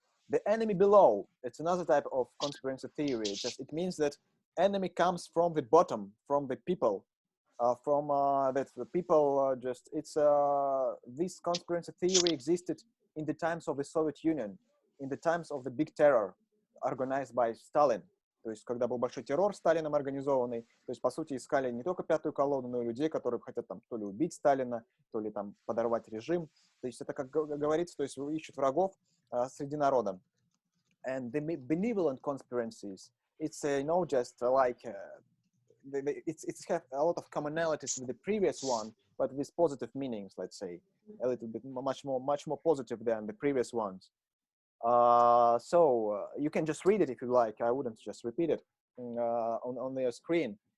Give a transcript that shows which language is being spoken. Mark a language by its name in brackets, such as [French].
[English] The enemy below, it's another type of conspiracy theory. It means that enemy comes from the bottom, from the people, that the people this conspiracy theory existed in the times of the Soviet Union, in the times of the big terror organized by Stalin. [Russian] То есть, когда был большой террор Сталином организованный, то есть, по сути, искали не только пятую колонну, но и людей, которые хотят там то ли убить Сталина, то ли там подорвать режим. То есть, это, как говорится, то есть, ищут врагов среди народа. [English] And the benevolent conspiracies, it's just like it's have a lot of commonalities with the previous one, but with positive meanings, let's say, a little bit much more positive than the previous ones. So you can just read it if you like. I wouldn't just repeat it on your screen.